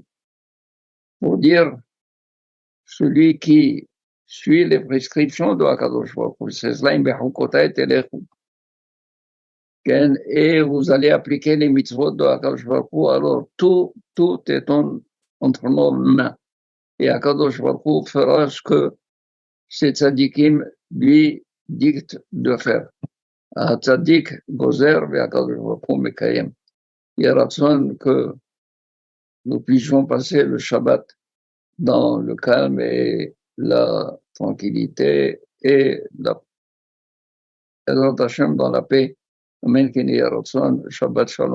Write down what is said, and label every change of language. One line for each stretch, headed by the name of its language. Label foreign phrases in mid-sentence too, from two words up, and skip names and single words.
French: Pour dire, celui qui suit les prescriptions de
Hebrew: הקדוש ברוך הוא,
French: c'est cela, et vous allez appliquer les mitzvot de
Hebrew: הקדוש ברוך הוא,
French: alors tout est entre nos mains. Et
Hebrew: הקדוש ברוך הוא
French: fera ce que ces tzadikim lui dictent de faire.
Hebrew: צדיק גוזר והקדוש ברוך הוא מקיים.
French: Il y a raison que nous puissions passer le Shabbat dans le calme et la tranquillité et la dans la paix.
Hebrew: אמן שבת שלום.